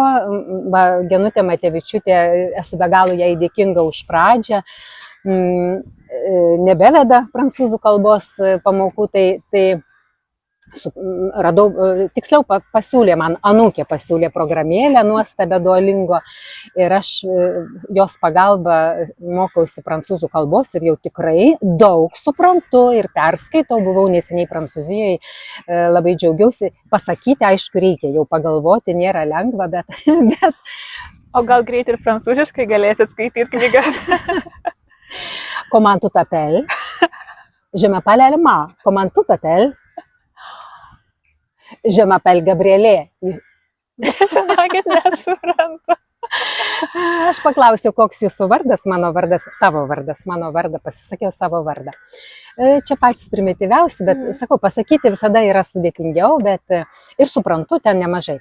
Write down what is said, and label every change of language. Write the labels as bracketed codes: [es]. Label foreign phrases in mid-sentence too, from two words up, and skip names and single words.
[lt] Genutė Matevičiūtė, esu be galo jai dėkinga už pradžią, nebeveda prancūzų kalbos pamokų, tai radau, tiksliau pasiūlė man, anūkė pasiūlė programėlę nuostabę Duolingo ir aš jos pagalba mokausi prancūzų kalbos ir jau tikrai daug suprantu ir perskaitau, buvau neseniai Prancūzijoje, labai džiaugiausi. Pasakyti, aišku, reikia jau pagalvoti, nėra lengva, bet... O gal greit ir prancūziškai galėsit skaityti knygas? [fr] Comment tu t'appelles? Je m'appelle Elma. Comment tu t'appelles? Je m'appelle Gabrielė. [lt] Žinokit, nesuprantu. Aš paklausiau, koks jūsų vardas, mano vardas, tavo vardas, mano vardą, pasisakiau savo vardą. Čia patys primityviausi, bet, sakau, pasakyti visada yra sudėtingiau, bet ir suprantu ten nemažai.